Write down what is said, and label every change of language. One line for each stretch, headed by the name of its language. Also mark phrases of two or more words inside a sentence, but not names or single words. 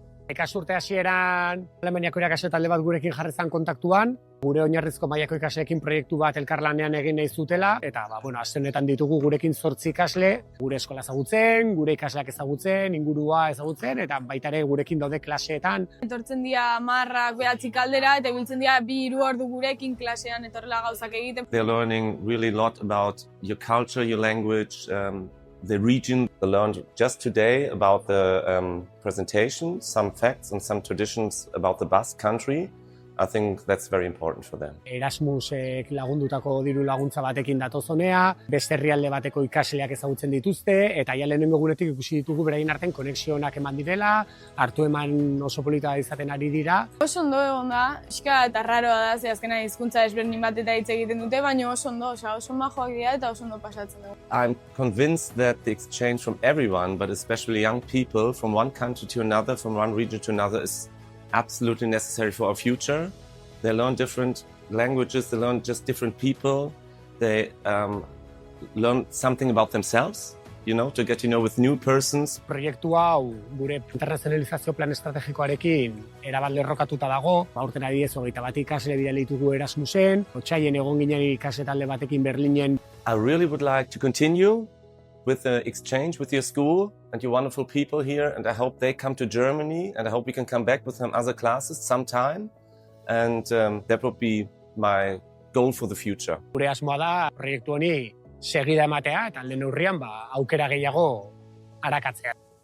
Basque: Ikasturte hasieran Alemaniako irakasle talde bat gurekin jarri zen kontaktuan, gure oinarrizko mailako ikasleekin proiektu bat elkarlanean egin nahi zutela, eta aste honetan ditugu gurekin 8 ikasle, gure eskola ezagutzen, gure ikasleak ezagutzen, ingurua ezagutzen, eta baita ere gurekin daude klaseetan. Etortzen dira 10, 9 aldera, eta biltzen dira 2-3 ordu gurekin klasean etorrela gauzak egiten.
English: They're learning really a lot about your culture, your language, the region. They learned just today about the presentation, some facts and some traditions about the Basque country. I think that's very important for them.
Basque: Erasmusek lagundutako diru laguntza batekin datozonea, beste herrialde bateko ikasleak ezagutzen dituzte, eta ja lehenengo egunetik ikusi ditugu beraien artean konexionak eman direla, hartu eman oso polita izaten ari dira. Oso ondo egon da, pixka eta raroa da, ze azkena hizkuntza ezberdin bat eta hitz egiten dute, baina oso ondo, oso majoak dira eta oso ondo pasatzen dugu.
English: I'm convinced that the exchange from everyone, but especially young people, from one country to another, from one region to another, is absolutely necessary for our future. They learn different languages, they learn just different people, they learn something about themselves, to get to know with new persons.
Basque: Proiektu hau gure internazionalizazio plan estrategikoarekin erabat lerrokatuta dago, aurten adibidez 21 ikasle bidali ditugu Erasmusen, otsailean egon ginen ikasle talde batekin Berlinen.
English: I really would like to continue with the exchange with your school and your wonderful people here, and I hope they come to Germany, and I hope we can come back with some other classes sometime, and that would be my goal for the future.
Basque: Gure asmoa da proiektu honi segida ematea eta alde neurrian aukera gehiago arakatzea.